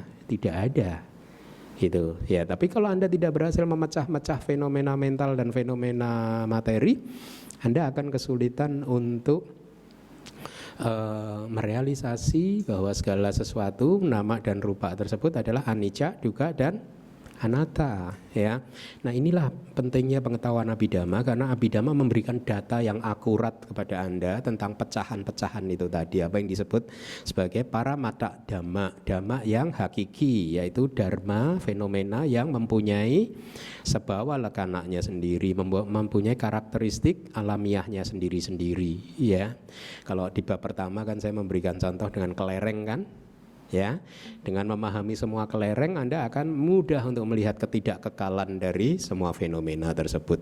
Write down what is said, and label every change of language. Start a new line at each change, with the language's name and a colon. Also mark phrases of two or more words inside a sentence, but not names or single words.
Indonesian: Tidak ada. Gitu ya. Tapi kalau Anda tidak berhasil memecah-mecah fenomena mental dan fenomena materi, Anda akan kesulitan untuk merealisasi bahwa segala sesuatu, nama dan rupa tersebut adalah
Pali: anicca, dukkha
Indonesian: dan anatta, ya. Nah, inilah pentingnya pengetahuan Abhidhamma, karena Abhidhamma memberikan data yang akurat kepada Anda tentang pecahan-pecahan itu tadi, apa yang disebut sebagai
Pali: paramata dhamma, dhamma
Indonesian: yang hakiki, yaitu dharma, fenomena yang mempunyai
Pali: sebawa lekanaknya
Indonesian: sendiri, mempunyai karakteristik alamiahnya sendiri-sendiri, ya. Kalau di bab pertama kan saya memberikan contoh dengan kelereng kan, ya. Dengan memahami semua kelereng, Anda akan mudah untuk melihat ketidakkekalan dari semua fenomena tersebut.